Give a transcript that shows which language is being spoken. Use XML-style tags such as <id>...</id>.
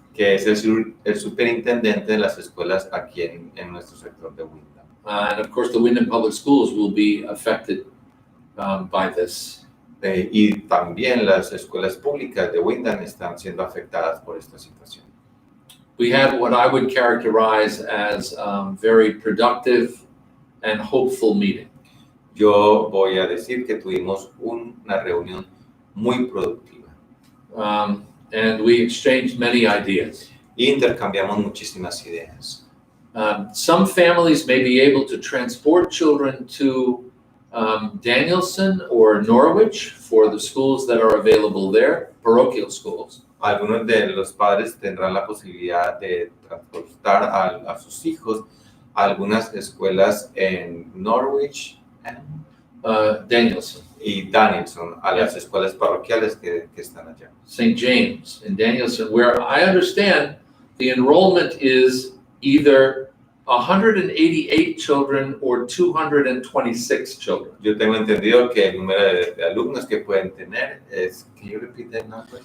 <es>Que es el superintendente de las escuelas aquí en nuestro sector de Wyndham.</es> <en>And of course, the Wyndham Public Schools will be affected by this.</en> <es>Y también las escuelas públicas de Wyndham están siendo afectadas por esta situación.</es> <en>We had what I would characterize as very productive and hopeful meeting.</en> <es>Yo voy a decir que tuvimos una reunión muy productiva.</es> <en>And we exchanged many ideas.</en> <es>Intercambiamos muchísimas ideas.</es> <en>Some families may be able to transport children to Danielson or Norwich for the schools that are available there, parochial schools.</en> <es>Algunos de los padres tendrán la posibilidad de transportar a sus hijos a algunas escuelas en Norwich Danielson. Y Danielson, a las escuelas parroquiales que están allá.</es> <en>St. James in Danielson, where I understand the enrollment is either 188 children or 226 children.</en> <es>Yo tengo entendido que el número de alumnos que pueden tener es,</es> <en>can you repeat that number?</en>